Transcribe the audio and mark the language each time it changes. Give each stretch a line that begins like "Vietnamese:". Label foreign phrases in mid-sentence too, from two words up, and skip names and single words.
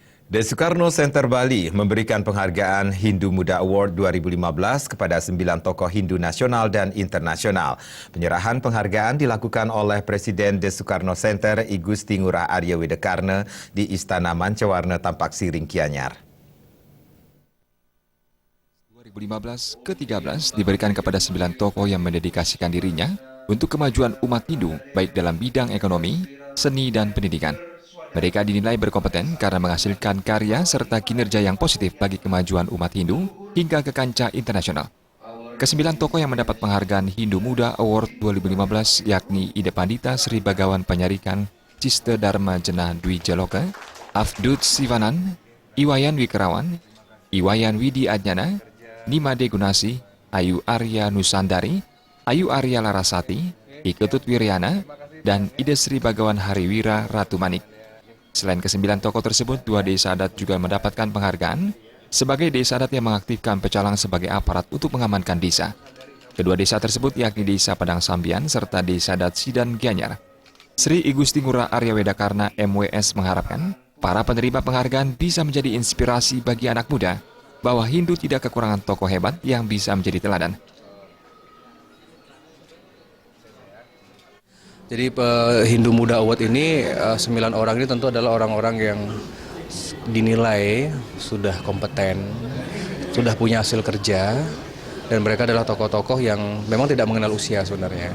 Indonesian: The Soekarno Center Bali memberikan penghargaan Hindu Muda Award 2015 kepada 9 tokoh Hindu nasional dan internasional. Penyerahan penghargaan dilakukan oleh Presiden The Soekarno Center I Gusti Ngurah Arya Widekarna di Istana Mancawarna Tampak Siring Gianyar. 2015 ke-13 diberikan kepada 9 tokoh yang mendedikasikan dirinya untuk kemajuan umat Hindu baik dalam bidang ekonomi, seni, dan pendidikan. Mereka dinilai berkompeten karena menghasilkan karya serta kinerja yang positif bagi kemajuan umat Hindu hingga ke kancah internasional. Kesembilan tokoh yang mendapat penghargaan Hindu Muda Award 2015 yakni Ida Pandita Sri Bagawan Panyarikan, Ciste Dharma Jenah Dwi Jaloka, Afdut Sivanan, Iwayan Wikerawan, Iwayan Widi Adnyana, Nimade Gunasi, Ayu Arya Nusandari, Ayu Arya Larasati, Iketut Wiryana, dan Ida Sri Bagawan Hariwira Ratu Manik. Selain ke-9 tokoh tersebut, 2 desa adat juga mendapatkan penghargaan sebagai desa adat yang mengaktifkan pecalang sebagai aparat untuk mengamankan desa. Kedua desa tersebut yakni Desa Padang Sambian serta Desa Adat Sidan Gianyar. Sri I Gusti Ngurah Arya Widekarna MWS mengharapkan para penerima penghargaan bisa menjadi inspirasi bagi anak muda bahwa Hindu tidak kekurangan tokoh hebat yang bisa menjadi teladan. Jadi Hindu Muda Award ini 9 orang ini tentu adalah orang-orang yang dinilai sudah kompeten, sudah punya hasil kerja, dan mereka adalah tokoh-tokoh yang memang tidak mengenal usia sebenarnya.